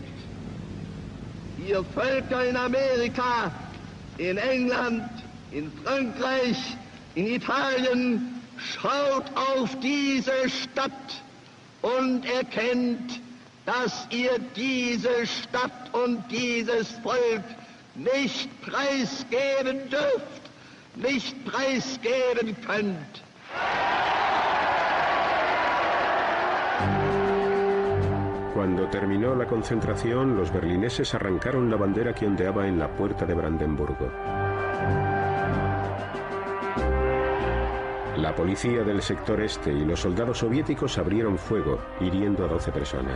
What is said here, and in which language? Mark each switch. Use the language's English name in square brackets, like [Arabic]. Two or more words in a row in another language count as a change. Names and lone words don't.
[German] Ihr Völker in Amerika, in England, in Frankreich, in Italien, schaut auf diese Stadt und erkennt, dass ihr diese Stadt und dieses Volk nicht preisgeben dürft, nicht preisgeben könnt. [Spanish] Cuando terminó la concentración, los berlineses arrancaron la bandera que ondeaba en la puerta de Brandenburgo. La policía del sector este y los soldados soviéticos abrieron fuego, hiriendo a 12 personas.